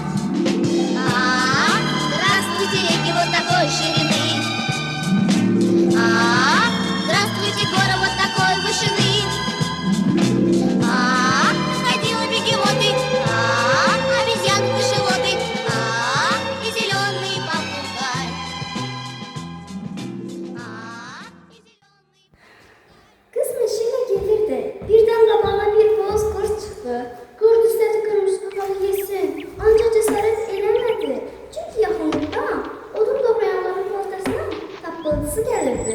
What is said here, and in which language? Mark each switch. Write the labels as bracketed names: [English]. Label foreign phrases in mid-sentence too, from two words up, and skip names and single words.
[Russian] Здравствуйте, реки вот такой ширины, здравствуйте, горы вот такой вышины, крокодилы, бегемоты, обезьяны, кашалоты, и зеленый попугай, [Azerbaijani] Qız meşəyə gedirdi. Birdən qabağına bir boz qurd çıxdı. Qurd istədi qırmızı papağı yesin, ancaq cəsarət eləmədi. Çünki yaxınlıqda odun doğrayanların ortasına tappıltısı gəlirdi.